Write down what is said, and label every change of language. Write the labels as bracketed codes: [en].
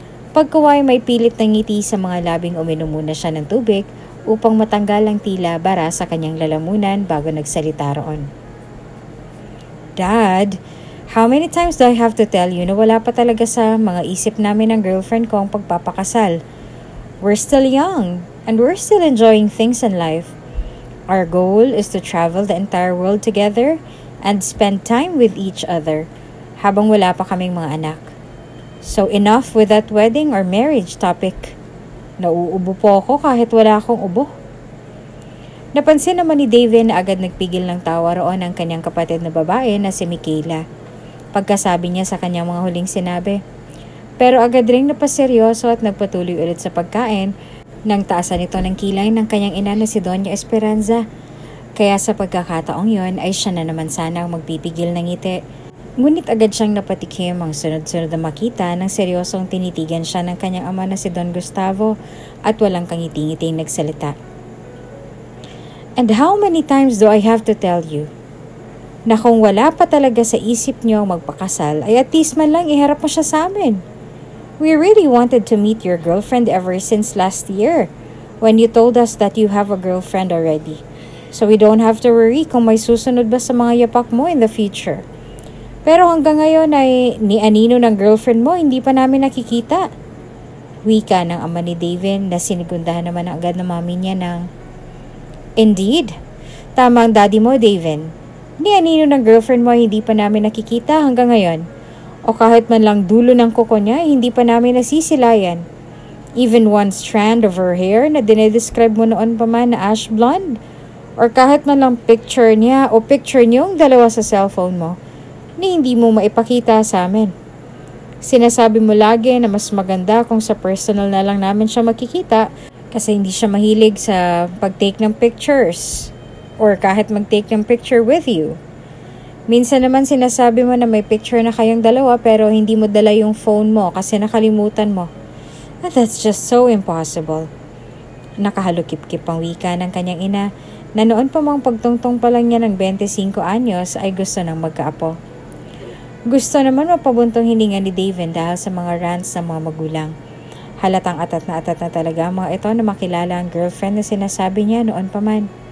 [tl] Pagkuway may pilit na ngiti sa mga labing uminom muna siya ng tubig upang matanggal ang tila bara sa kanyang lalamunan bago nagsalita roon. [en] Dad, how many times do I have to tell you [tl] na wala pa talaga sa mga isip namin ng girlfriend ko ang pagpapakasal? [en] We're still young and we're still enjoying things in life. Our goal is to travel the entire world together and spend time with each other [tl] habang wala pa kaming mga anak. [en] So enough with that wedding or marriage topic. [tl] Nauubo po ako kahit wala akong ubo. Napansin naman ni Daven na agad nagpigil ng tawa roon ang kanyang kapatid na babae na si Michaela. Pagkasabi niya sa kanyang mga huling sinabi. Pero agad ring napaseryoso at nagpatuloy ulit sa pagkain nang taasan ito ng kilay ng kanyang ina na si Doña Esperanza. Kaya sa pagkakataong yon ay siya na naman sana ang magpipigil ng ngiti. Ngunit agad siyang napatikim ang sunod-sunod na makita nang seryosong tinitigan siya ng kanyang ama na si Don Gustavo at walang kangiti-ngiting nagsalita. [en] And how many times do I have to tell you [tl] na kung wala pa talaga sa isip niyo ang magpakasal ay at least man lang iharap mo siya sa amin. [en] We really wanted to meet your girlfriend ever since last year when you told us that you have a girlfriend already. So we don't have to worry [tl] kung may susunod ba sa mga yapak mo [en] in the future. [tl] Pero hanggang ngayon ay ni anino ng girlfriend mo hindi pa namin nakikita. Wika ng ama ni Daven na sinigundahan naman agad ng mami niya ng Indeed, tama ang daddy mo Daven. Ni anino ng girlfriend mo hindi pa namin nakikita hanggang ngayon. O kahit man lang dulo ng kuko niya hindi pa namin nasisilayan. [en] Even one strand of her hair [tl] na dinedescribe mo noon pa man na ash blonde. Or kahit man lang picture niya o picture niyong dalawa sa cellphone mo. Ni hindi mo maipakita sa amin. Sinasabi mo lagi na mas maganda kung sa personal na lang namin siya makikita kasi hindi siya mahilig sa pag-take ng pictures or kahit mag-take ng picture with you. Minsan naman sinasabi mo na may picture na kayong dalawa pero hindi mo dala yung phone mo kasi nakalimutan mo. [en] And that's just so impossible. [tl] Nakahalukip-kip ang wika ng kanyang ina na noon pa mang pagtungtong pa lang niya ng 25 anyos ay gusto ng magkaapo. Gusto naman mapabuntong hininga ni David dahil sa mga rants ng mga magulang. Halatang atat na talaga ang mga ito na makilala ang girlfriend na sinasabi niya noon pa man.